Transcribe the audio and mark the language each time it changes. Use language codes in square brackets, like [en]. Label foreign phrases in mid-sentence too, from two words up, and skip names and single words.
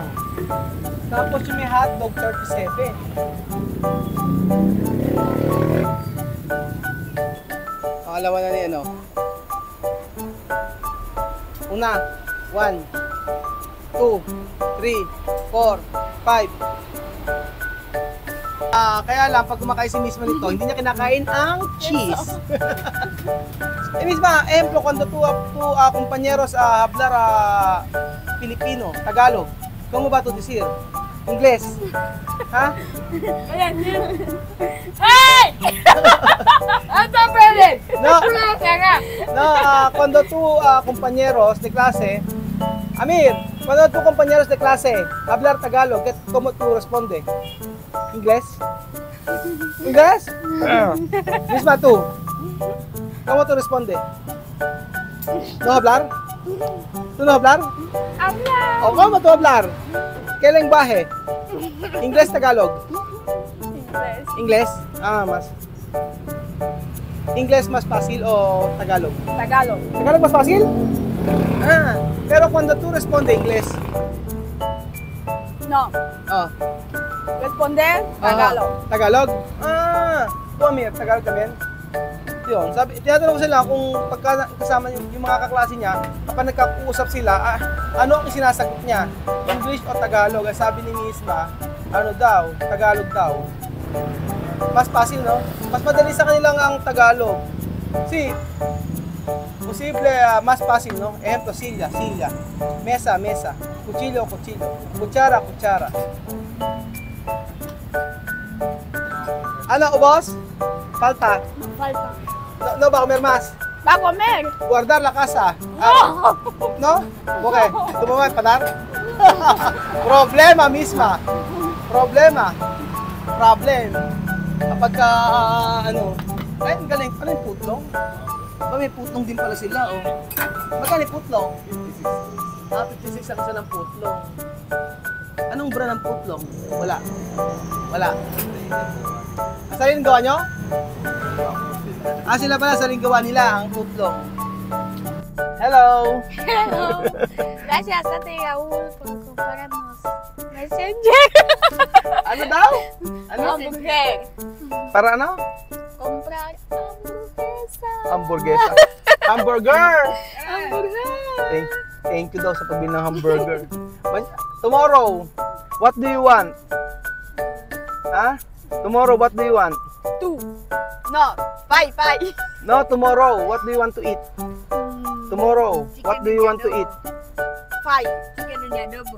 [tl] Tapos yung may hotdog, 37. Pangalawa na niya, no? Una, 1, 2, 3, 4, 5. Kaya lang, pag kumakain si mismo nito, hindi niya kinakain ang cheese. [es] Misma, ejemplo, cuando tú compañeros hablar Filipino, Tagalog, ¿cómo va a decir? Inglés. ¿Ha? [tl] Hey! Ito pwede! [es] No, [tl] Kaya nga! [es] no, cuando tú compañeros de clase, Amir, cuando tú compañeros de clase hablar Tagalog, ¿cómo tú responde? Inglés? Inglés? Misma tú. ¿Cómo tú responde? ¿No hablar? ¿Tú no hablar? Habla! ¿O cómo tú hablar? ¿Qué lenguaje? Inglés, Tagalog. [en] English. [es] Inglés? Más. ¿Inglés más fácil o Tagalog? Tagalog. ¿Tagalog más fácil? Pero cuando tú responde inglés. No. Ah. Responder, Tagalog. Tagalog? Tú Amir, Tagalog también? [tl] Yun, sabi, tinatanong ko sila kung pagka kasama yung mga kaklase niya, kapag nagkakausap sila, ano ang sinasagot niya? English o Tagalog? Sabi ni Misma, ano daw? Tagalog daw. [es] Mas fácil, no? [tl] Mas madali sa kanila ang Tagalog. [es] Si, posible, mas fácil, no? Ejemplo, silla, silla. Mesa, mesa. Cuchillo, cuchillo. [tl] Kutsara, kutsara. Ano, ubos? [es] Falta. Falta. No va a comer más. Va a comer. Guardar la casa. No. ¿No? Okay. ¿Tú me vas a empatar? Problema misma. [tl] Problema. Problem. Kapag ano. Ay, ang galing. Ano yung putlong? Ba may putlong din pala sila, oh. Magkano yung putlong? 56 ang isa ng putlong. Anong brand ng putlong? Wala. Wala. Sarili gawa nyo? Sila pala sarili gawa nila ang putlong. [en] Hello! Hello. [es] Gracias a ti, Raúl, por comprarnos Messenger. [tl] Ano daw? Ano? [en] Hamburger. [tl] Para ano? [es] Comprar hamburguesa. Hamburguesa. [en] Hamburger! Hamburger. Thank you [tl] daw sa pagbili ng hamburger. [en] Tomorrow, what do you want? Ha? Tomorrow, what do you want? 2. No. 5. No, tomorrow, what do you want to eat? Tomorrow, what do you want to eat? 5. Chicken and adobo.